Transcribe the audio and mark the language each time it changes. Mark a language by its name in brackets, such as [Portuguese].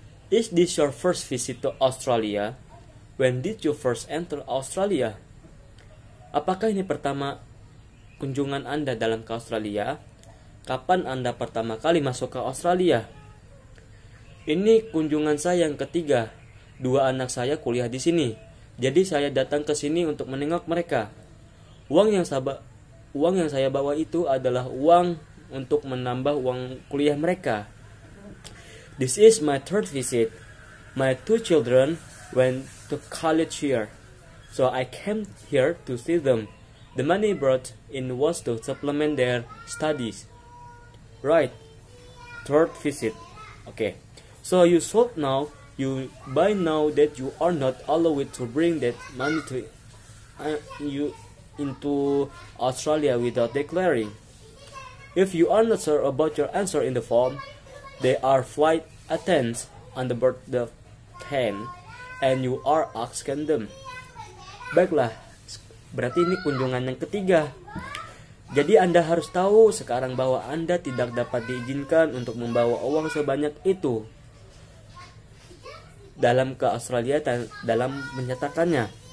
[English] Is this your first visit to Australia? When did you first enter Australia? [Indonesian] Apakah ini pertama kunjungan Anda dalam ke Australia? Kapan Anda pertama kali masuk ke Australia? Ini kunjungan saya yang ketiga. 2 anak saya kuliah di sini. Jadi saya datang ke sini untuk menengok mereka. Uang yang saya bawa itu adalah uang untuk menambah uang kuliah mereka. [English] This is my 3rd visit. My 2 children went to college here, so I came here to see them. The money brought in was to supplement their studies. Right. 3rd visit. Okay. So you should know, by now that you are not allowed to bring that money to you into Australia without declaring. If you are not sure about your answer in the form, They are flight attendants on the board the plane, and you are asking them. [Indonesian] Baiklah, berarti ini kunjungan yang ketiga. Jadi Anda harus tahu sekarang bahwa Anda tidak dapat diizinkan untuk membawa uang sebanyak itu dalam ke Australia dalam menyatakannya.